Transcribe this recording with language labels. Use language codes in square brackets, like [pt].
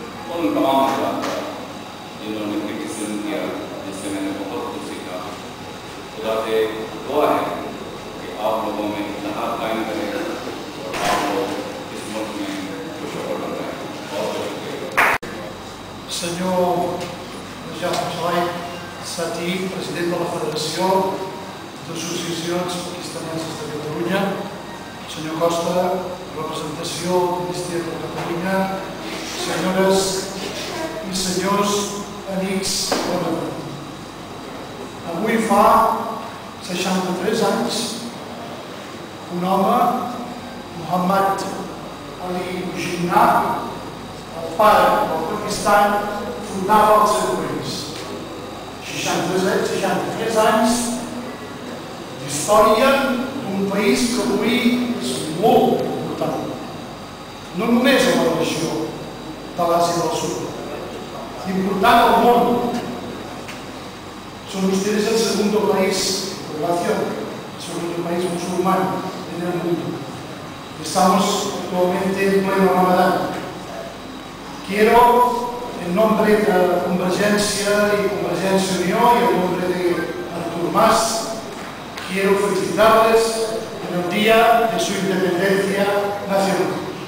[ur] ان تمام حضرات کا جنہوں نے کرٹیسزم کیا جس سے میں نے بہت کچھ سیکھا. خدا سے دعا ہے کہ آپ لوگوں میں اتحاد قائم کرے اور آپ لوگ اس ملک میں خوش و خرم رہیں. بہت بہت شکریہ. [ca] Senyor Jaume Joy, Satí, president de la Federació d'Associacions Pakistaneses de Catalunya. Senyor Costa, representació del Ministeri de Catalunya. Senyores i senyors, amics, bona nit. Avui fa 63 anys un home, Muhammad Ali Jinnah, el pare del Pakistan, fundava el seu país. 63 anys d'història d'un país que avui és molt important. No només a la regió de l'Àsia del Sud, important al món. [es] Son ustedes el segundo país de población, el segundo país musulmán en el mundo. Estamos actualmente en pleno Ramadán. Quiero, en nombre de Convergencia y Convergencia Unió y en nombre de Artur Mas, quiero felicitarles en el día de su independencia nacional.